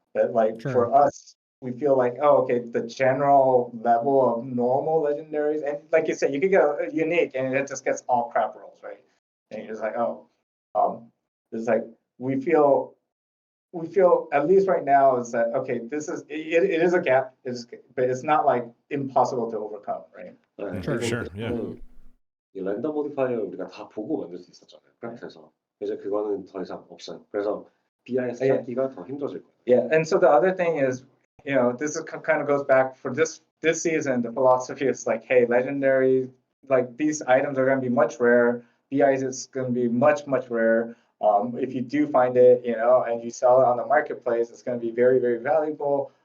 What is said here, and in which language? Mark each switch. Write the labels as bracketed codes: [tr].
[en] But like for us, we feel like, oh, okay, the general level of normal legendaries, and like you said, you could get a unique, and it just gets all crap rolls, right? And you're just like, oh, it's like we feel at least right now is that okay, it is a gap, but it's not like impossible to overcome, right? Sure. Yeah. [ko] 이 랜덤 모디파이어 우리가 다 보고 만들 수 있었잖아요. 그래서 이제 그거는 더 이상 없어요. 그래서 BIS 찾기가 더 힘들어질 거예요. [en] Yeah, and so the other thing is, this is kind of goes back for this season. The philosophy is like, hey, legendary, like these items are going to be much rarer. BIS is going to be much rarer. If you do find it, and you sell it on the marketplace, it's going to be very, very valuable.